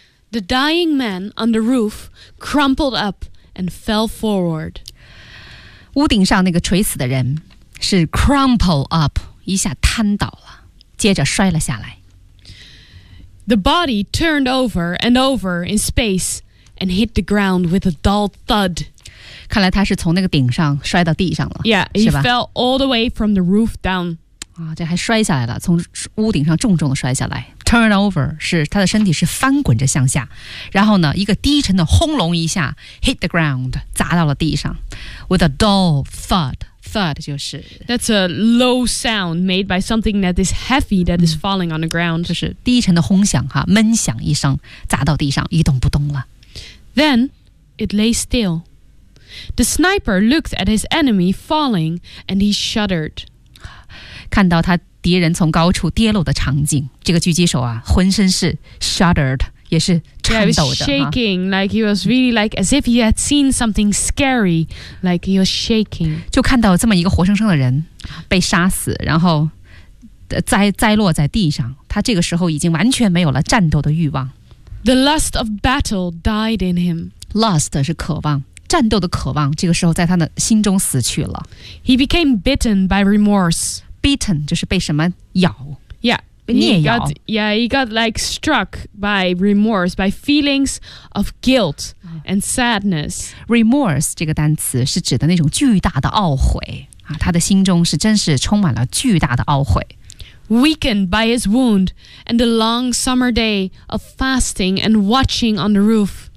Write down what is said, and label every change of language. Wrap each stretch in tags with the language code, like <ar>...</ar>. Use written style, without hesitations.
<en>The dying man on the roof crumpled up and fell forward.</en> <zh>屋顶上那个垂死的人是</zh> <en>crumple up,</en> <zh>一下瘫倒了，接着摔了下来。</zh> <en>The body turned over and over in space and hit the ground with a dull thud.</en> <zh>看来他是从那个顶上摔到地上了。</zh> <en>Yeah, he fell all the way from the roof down.</en> <zh>啊，这还摔下来了，从屋顶上重重的摔下来。</zh> <en>Turn over</en> <zh>是他的身体是翻滚着向下，然后呢，一个低沉的轰隆一下</zh> <en>hit the ground</en> <zh>砸到了地上 ，</zh> <en>with a dull thud thud</en> <zh>就是</zh> <en>that's a low sound made by something that is heavy that is falling on the ground</en> <zh>就是低沉的轰响哈闷响一声砸到地上一动不动了。</zh> <en>Then it lay still. The sniper looked at his enemy falling and he shuddered.</en> <zh>看到他。敌人从高处跌落的场景，这个狙击手啊，浑身是 shuddered， 也是颤抖的。</zh> <en>Yeah, he was shaking, like he was really like as if he had seen something scary, like he was shaking.</en> <zh>就看到这么一个活生生的人被杀死，然后栽落在地上，他这个时候已经完全没有了战斗的欲望。</zh> <en>The lust of battle died in him.</en> <zh>Lust 是渴望。战斗的渴望，这个时候在他的心中死去了。</zh> <en>He became bitten by remorse.</en> <zh>Beaten 就是被什么咬？Yeah，被虐咬。</zh> <en>Yeah， he got like struck by remorse, by feelings of guilt and sadness.</en> <zh>Remorse 这个单词是指的那种巨大的懊悔啊，他的心中是真是充满了巨大的懊悔。</zh> <en>Weakened by his wound and the long summer day of fasting and watching on the roof.</en>